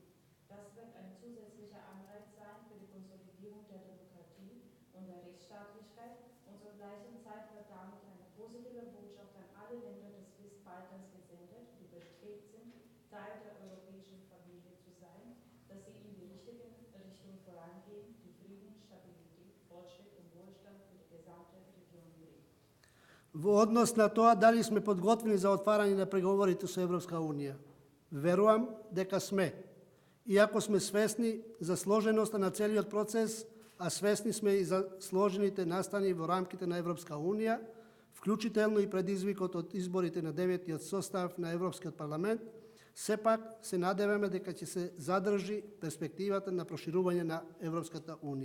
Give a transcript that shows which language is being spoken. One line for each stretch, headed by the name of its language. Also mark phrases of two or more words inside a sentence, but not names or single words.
German: Das wird ein zusätzlicher Anreiz sein für die Konsolidierung der Demokratie und der Rechtsstaatlichkeit und zur gleichen Zeit wird damit eine positive Botschaft an alle Länder des Westbalkans gesendet, die bestrebt sind, Teil der europäischen Familie zu sein, dass sie in die richtige Richtung vorangehen, die Frieden, Stabilität, Fortschritt und Wohlstand für die gesamte Region bringt.
Macedonian: Во однос на тоа, дали сме подготвени за отварање на преговорите со Европска Унија? Верувам дека сме. Иако сме свесни за сложеноста на целиот процес, а свесни сме и за сложените настани во рамките на Европска Унија, вклучително и предизвикот од изборите на 9-тиот состав на Европскиот парламент, сепак се надеваме дека ќе се задржи перспективата на проширување на Европската Унија.